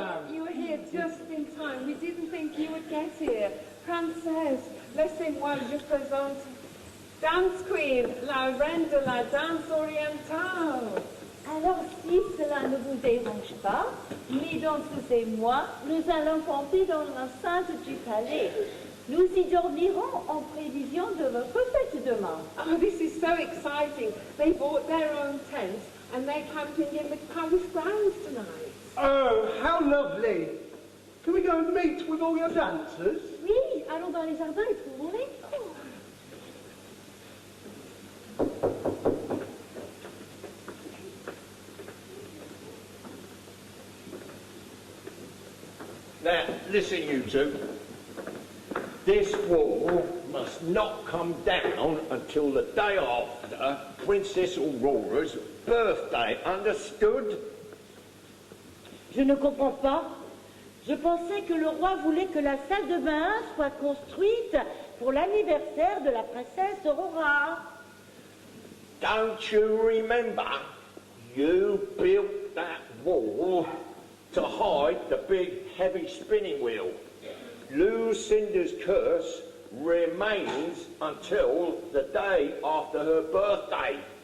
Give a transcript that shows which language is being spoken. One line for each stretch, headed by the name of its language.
English: You were here just in time. We didn't think you would get here.
French: Princess, laissez-moi, je présente Dance Queen, la reine de la danse orientale. Alors, si cela ne vous dérange pas, Midance et moi, nous allons camper dans l'enceinte du palais. Nous y dormirons en prévision de votre fête demain.
English: Oh, this is so exciting. They bought their own tents and they're camping in the palace grounds tonight. Oh, how lovely. Can we go and meet with all your dancers?
French: Oui, allons dans les jardins et trouvons-les.
English: Now, listen, you two. This wall must not come down until the day after Princess Aurora's birthday. Understood?
French: Je ne comprends pas. Je pensais que le roi voulait que la salle de bain soit construite pour l'anniversaire de la princesse Aurora.
English: Don't you remember? You built that wall to hide the big heavy spinning wheel. Lucinda's curse remains until the day after her birthday.